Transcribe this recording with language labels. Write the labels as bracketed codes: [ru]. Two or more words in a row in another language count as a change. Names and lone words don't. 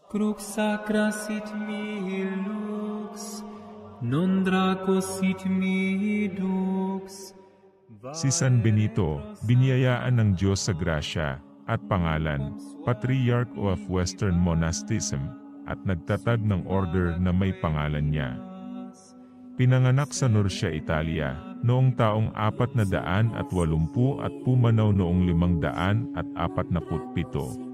[la] Crux sacra sit mihi lux, non draco sit mihi dux. [tl] Si San Benito, biniyayaan ng Diyos sa grasya at pangalan, [en] Patriarch of Western Monasticism, [tl] at nagtatag ng order na may pangalan niya. Pinanganak sa Nursia, Italia, noong taong 480 at pumanaw noong 547.